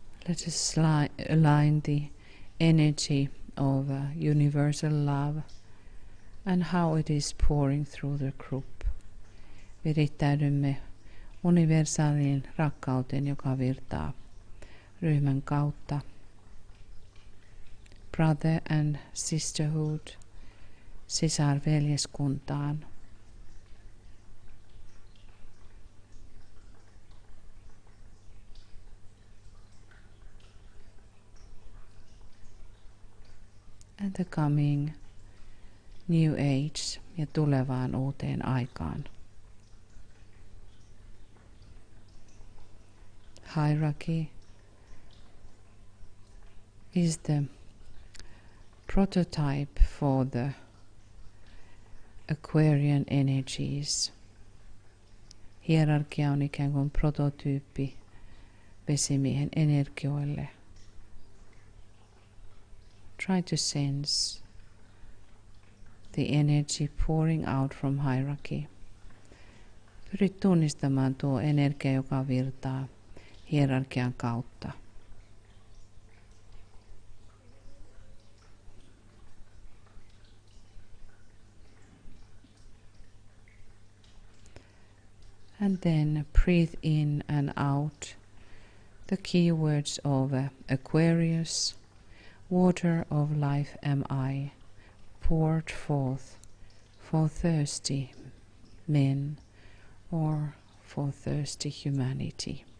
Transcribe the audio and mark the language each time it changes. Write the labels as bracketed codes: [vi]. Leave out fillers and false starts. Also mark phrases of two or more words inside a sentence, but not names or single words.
[en] Let us align the energy of universal love and how it is pouring through the group. [fi] Virittäydymme universaaliin rakkauteen, joka virtaa ryhmän kautta. [en] Brother and sisterhood, sisarveljeskuntaan. And the coming new age [fi] ja tulevaan uuteen aikaan. [en] Hierarchy is the prototype for the Aquarian energies. [fi] Hierarkia on ikään kuin prototyyppi vesimiehen energioille. [en] Try to sense the energy pouring out from hierarchy. [fi] Pyri tunnistamaan tuo energia, joka virtaa hierarkian kautta. [en] And then breathe in and out the keywords of Aquarius, water of life am I, poured forth for thirsty men or for thirsty humanity.